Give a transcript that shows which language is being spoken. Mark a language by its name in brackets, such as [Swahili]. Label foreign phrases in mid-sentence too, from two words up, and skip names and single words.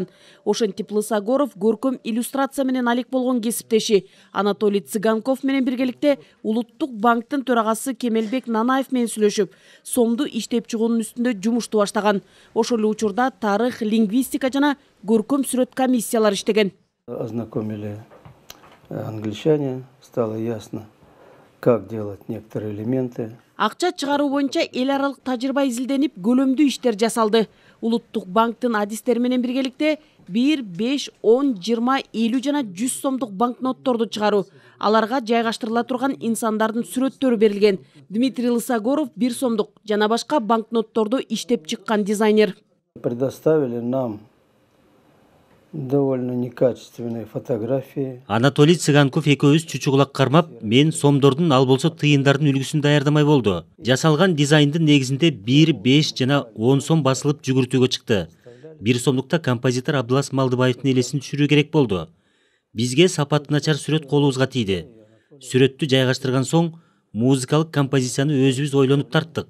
[Kyrgyz] Ошентип Лысогоров көркөм иллюстрация менен алек болгон кесиптеши Анатолий Цыганков менен биргеликте Улуттук банктын төрагасы Кемелбек Нанаев менен сүйлөшүп, сомду иштеп чыгуунун үстүндө жумушту баштаган. Ошол эле учурда тарых, лингвистика жана көркөм сүрөт комиссиялар иштеген. [Russian] Ознакомили англичане, стало ясно, как делать некоторые элементы. [Kyrgyz] Акча чыгаруу боюнча эл аралык тажрыйба изилденип, көлөмдүү иштер жасалды. Улуттук банктын адистери менен биргеликте 1, 5, 10, 20, 50 жана 100 сомдук банкнотторду чыгаруу. Аларга жайгаштырыла турган инсандардын сүрөттөрү берилген. Дмитрий Лысогоров 1 сомдук жана башка банкнотторду иштеп чыккан дизайнер. [Russian] Предоставили нам довольно некачественные фотографии. [Kyrgyz] Анатолий Цыганков экөөбүз чучугулак кармап, мен сомдордун ал болсо тыйындардын үлгүсүн даярдамай болду. Жасалган дизайндын негизинде 1, 5 жана 10 сом басылып жүгүртүүгө чыкты. 1 сомдукта композитор Абдылас Малдыбаевдин элесин түшүрүү керек болду. Бизге сапаты начар сүрөт колубузга тийди. Сүрөттү жайгаштырган соң музыкалык композицияны өзүбүз ойлонуп тарттык.